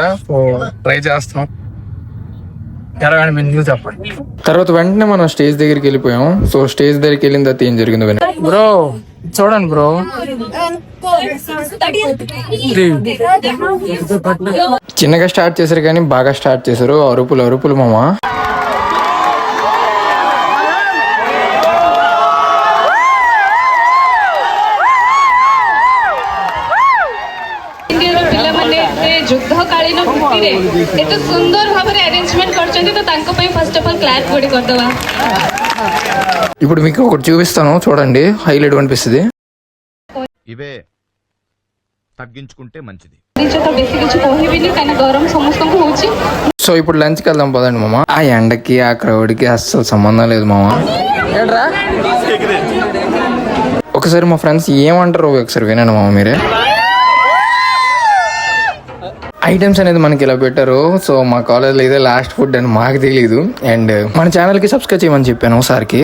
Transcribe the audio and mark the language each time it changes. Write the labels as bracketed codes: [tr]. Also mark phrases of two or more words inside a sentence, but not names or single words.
[te] ట్రై చేస్తున్నాం. చెప్పండి. తర్వాత వెంటనే మనం స్టేజ్ దగ్గరికి వెళ్ళిపోయాం. [en] so stage [te] దగ్గరికి వెళ్ళిన తర్వాత ఏం జరిగిందో బ్రో చూడండి బ్రో. చిన్నగా స్టార్ట్ చేశారు కానీ బాగా స్టార్ట్ చేశారు. అరుపులు అరుపులు మామ. [or] ଯୁଦ୍ଧକାଳୀନ ଭୂମିରେ ଏତେ ସୁନ୍ଦର ଭାବରେ ଆରେଞ୍ଜମେଣ୍ଟ କରିଛନ୍ତି, ତ ତାଙ୍କ ପାଇଁ [en] first of all [or] କ୍ଲାପ୍ ଗୋଟେ କରିଦେବା. [te] ఇప్పుడు మీకు ఒకటి చూపిస్తాను చూడండి, హైలైట్ అనిపిస్తుంది. ఇవే తగ్గించుకుంటే మంచిది. [or] ବେଶୀ କିଛି କହିବିନି କାହିଁକିନା ଗରମ ସମସ୍ତଙ୍କୁ ହଉଛି. [te] సో ఇప్పుడు లంచ్కి వెళ్దాం పదండి మామ. ఆ ఎండకి ఆ క్రౌడ్కి అస్సలు సంబంధం లేదు మామ. ఒకసారి మా ఫ్రెండ్స్ ఏమంటారు ఒకసారి వినండి మామ మీరే. ఐటమ్స్ అనేది మనకి ఇలా పెట్టారు. సో మా కాలేజ్లో ఇదే [en] last food [te] అని మాకు తెలియదు. అండ్ మన ఛానల్కి సబ్స్క్రైబ్ చేయమని చెప్పాను సార్కి.